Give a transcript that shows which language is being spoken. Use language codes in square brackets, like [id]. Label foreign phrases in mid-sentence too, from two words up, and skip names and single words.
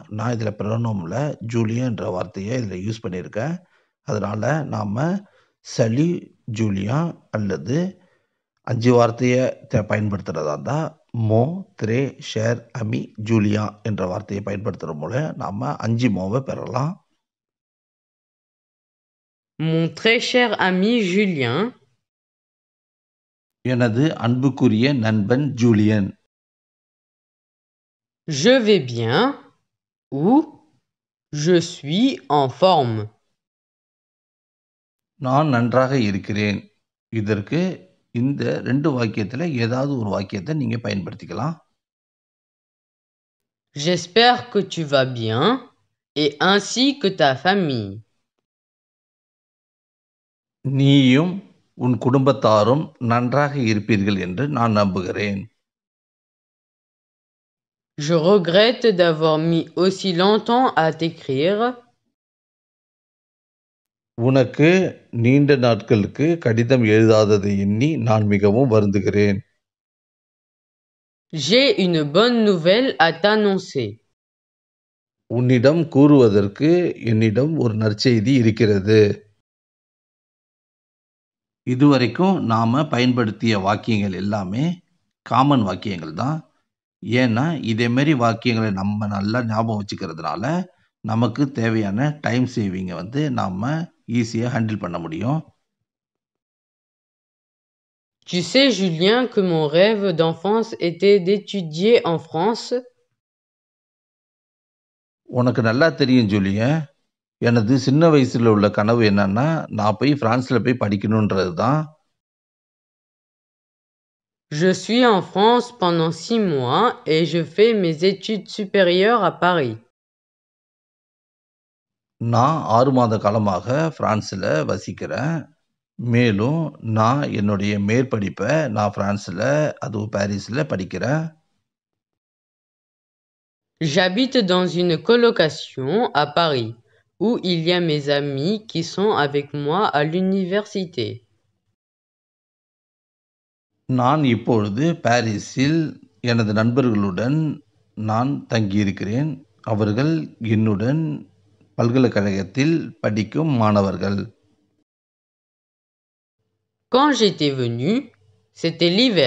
[ta] நான் இதுல ப்ரொனோம்ல ஜூலியன்ற வார்த்தைய இதுல யூஸ் பண்ணியிருக்கேன். அதனால நாம சல்யூ ஜூலியன் அல்லது 5 வார்த்தைய பயன்படுத்துறதா இருந்தா, [fr] mon très cher ami Julien [ta] என்ற வார்த்தைய பயன்படுத்துற மூலம் நாம 5 மோவ பெறலாம். [fr] Mon très cher ami Julien, [ta] எனது அன்புக்குரிய நண்பன் ஜூலியன். [fr] je vais bien ou je suis en forme. [ta] நான் நன்றாக இருக்கிறேன். இதற்கு இந்த 2 வாக்கியத்துல ஏதாவது ஒரு வாக்கியத்த நீங்க பயன்படுத்திக்கலாம். [fr] J'espère que tu vas bien et ainsi que ta famille. [ta] நீயும் உன் குடும்பத்தாரும் நன்றாக இருப்பீர்கள் என்று நான் நம்புகிறேன். [fr] Je regrette d'avoir mis aussi longtemps à t'écrire. [ta] உனக்கு நீண்ட நாட்களுக்கு கடிதம் எழுதாததை எண்ணி நான் மிகவும் வருந்துகிறேன். [fr] J'ai une bonne nouvelle à t'annoncer. [ta] உன்னிடம் கூறுவதற்கு என்னிடம் ஒரு நற்செய்தி இருக்கிறது. இதுவரைக்கும் நாம பயன்படுத்திய வாக்கியங்கள் எல்லாமே காமன் வாக்கியங்கள் தான். ஏன்னா, இதே மாரி வாக்கியங்கள நம்ம நல்லா ஞாபகம் வச்சுக்கிறதுனால, நமக்கு தேவையான [en] time saving [ta] நாம [en] easy handle [ta] பண்ண முடியும். [fr] Tu sais, Julien, que mon rêve d'enfance était d'étudier en France. [ta] உனக்கு நல்லா தெரியும் ஜூலியன். எனது சின்ன வயசுல உள்ள கனவு என்னன்னா, நான் போய் பிரான்ஸ்ல போய் படிக்கணுன்றது தான். [fr] Je suis en France pendant 6 mois et je fais mes études supérieures à Paris. [ta] நான் 6 மாத காலமாக பிரான்ஸ்ல வசிக்கிறேன். மேலும் நான் என்னுடைய மேற்படிப்பை நான் பிரான்ஸ்ல, அதுவும் பாரிஸ்ல படிக்கிறேன். [fr] J'habite dans une colocation à Paris, où il y a mes amis qui sont avec moi à l'université. [ta] நான் இப்பொழுது பாரிஸில் எனது நண்பர்களுடன் நான் தங்கியிருக்கிறேன். அவர்கள் என்னுடன் பல்கலைக்கழகத்தில் படிக்கும் மாணவர்கள். [fr] Quand j'étais venu, c'était l'hiver.